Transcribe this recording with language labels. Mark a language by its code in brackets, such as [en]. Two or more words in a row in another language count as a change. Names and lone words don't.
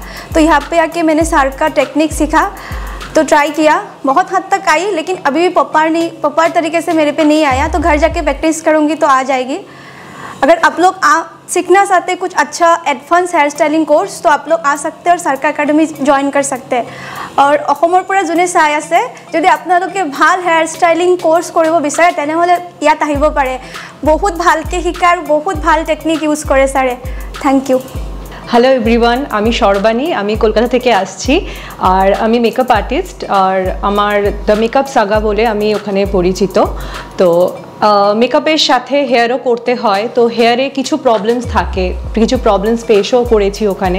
[hi] तो यहाँ पे आके मैंने सर का टेक्निक सीखा, तो ट्राई किया, बहुत हद तक आई, लेकिन अभी भी प्रॉपर तरीके से मेरे पे नहीं आया। तो घर जाके प्रैक्टिस करूँगी तो आ जाएगी। अगर आप लोग सीखना चाहते हैं कुछ अच्छा [en] advance hair styling course, [hi] तो आप लोग आ सकते हैं और सरकार एकेडमी जॉइन कर सकते हैं। [as] और অসমৰ পৰা যোনে চাই আছে, যদি আপোনালোকে ভাল [en] hair styling course [as] কৰিব বিচাৰে তেনেহ'লে ইয়াত আহিব পাৰে। বহুত ভালকৈ শিকায় আৰু বহুত ভাল [en] technique use [as] কৰে ছাৰে। [en] thank you. hello everyone, [bn] আমি সর্বাণী, আমি কলকাতা থেকে আসছি। আর আমি [en] makeup artist, [bn] আর আমার দ্য মেকআপ সাগা বলে আমি ওখানে পরিচিত। তো মেকআপের সাথে হেয়ারও করতে হয়, তো হেয়ারে কিছু প্রবলেমস থাকে, কিছু প্রবলেমস ফেসও করেছি ওখানে।